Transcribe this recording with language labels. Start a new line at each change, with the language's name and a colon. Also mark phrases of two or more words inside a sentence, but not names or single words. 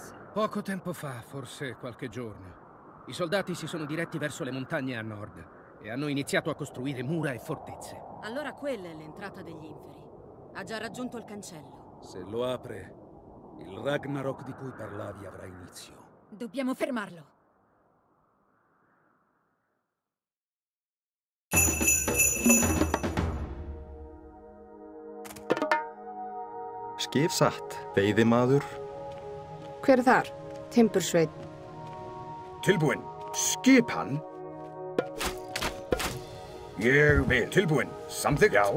Italian: Poco tempo fa, forse qualche giorno, i soldati si sono diretti verso le montagne a nord e hanno iniziato a costruire mura e fortezze. Allora quella è l'entrata degli inferi. Ha già raggiunto il cancello. Se lo apre, il Ragnarok di cui parlavi avrà inizio. Dobbiamo fermarlo.
Icelandic: Skip satt, veiðimaður. Hver er þar? Timbursveinn. Tilbúinn. Skipan. Ég vil. Tilbúinn. Samþykkt. Já.